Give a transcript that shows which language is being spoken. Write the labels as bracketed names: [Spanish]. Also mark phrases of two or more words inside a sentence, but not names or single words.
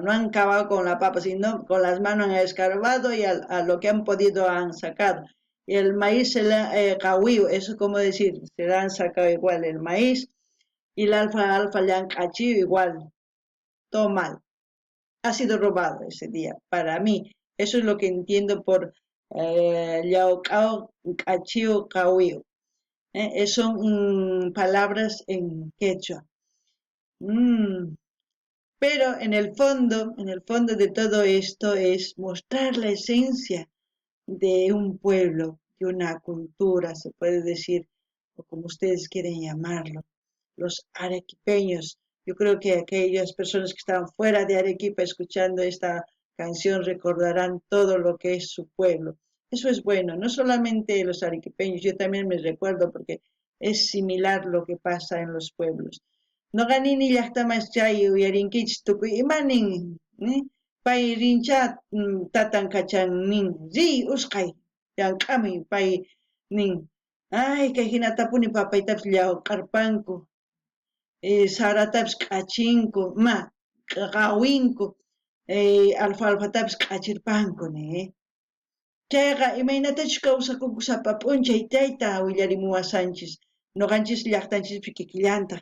[Spanish] No han acabado con la papa, sino con las manos han escarbado y a lo que han podido han sacado. Y el maíz se le ha eso como decir, se le han sacado igual el maíz y el alfa le han cachido igual. Todo mal. Ha sido robado ese día. Para mí, eso es lo que entiendo por yaucao, cachido, cahuío. Son palabras en quechua. Pero en el fondo de todo esto es mostrar la esencia de un pueblo, de una cultura, se puede decir, o como ustedes quieren llamarlo, los arequipeños. Yo creo que aquellas personas que estaban fuera de Arequipa escuchando esta canción recordarán todo lo que es su pueblo. Eso es bueno, no solamente los arequipeños, yo también me recuerdo porque es similar lo que pasa en los pueblos. [Quechua] No ganini llaqtamas chay uyarinkichis tukuy imanin, pay rincha tatan kachan nin, usqay, llank'amuy pay nin, ay kay hinatapuni papaytapas llawqarpanku, saratapas k'achinku, qawinku, alfalfatapis k'achirpanku, chayqa imaynatachu kawsakunku sapa p'unchay tayta willarimuwasanchis, noqanchis llaqtanchispi kikillantaq.